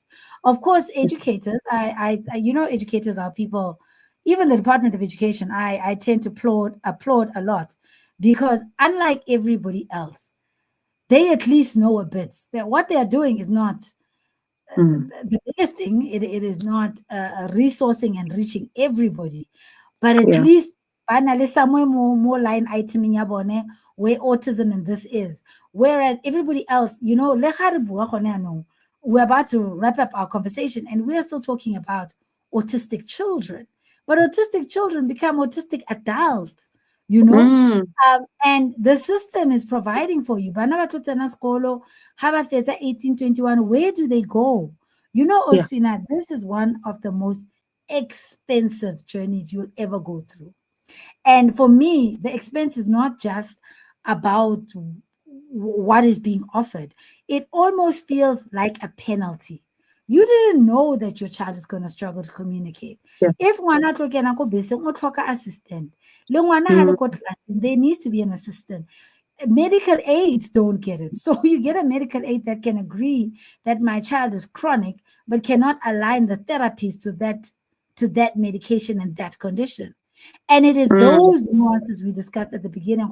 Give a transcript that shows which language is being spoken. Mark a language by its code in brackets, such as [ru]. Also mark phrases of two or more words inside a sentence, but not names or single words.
[en] Of course, educators, you know, educators are people, even the Department of Education, I tend to applaud a lot, because unlike everybody else, they at least know a bit that what they are doing is not Mm. the biggest thing. It is not resourcing and reaching everybody, but at Yeah. least finally somewhere more line item in bone where autism and this is. Whereas everybody else, you know, [tn] le ga re bua gone yaanong, [en] we're about to wrap up our conversation and we are still talking about autistic children. But autistic children become autistic adults, you know? Mm. And the system is providing for you. [tn] Bana ba tlo tsena sekolo, ha ba fetsa 1821, [en] where do they go? You know, Yeah. Ospina, this is one of the most expensive journeys you'll ever go through. And for me, the expense is not just about what is being offered, it almost feels like a penalty. You didn't know that your child is going to struggle to communicate. Yeah. [tn] If ngwana a tlo kena ko beseng, o tlhoka assistant. Le ngwana ha le Mm. ko tlelaseng, [en] there needs to be an assistant. Medical aids don't get it. So you get a medical aid that can agree that my child is chronic, but cannot align the therapies to that medication and that condition. And it is Mm. those nuances we discussed at the beginning.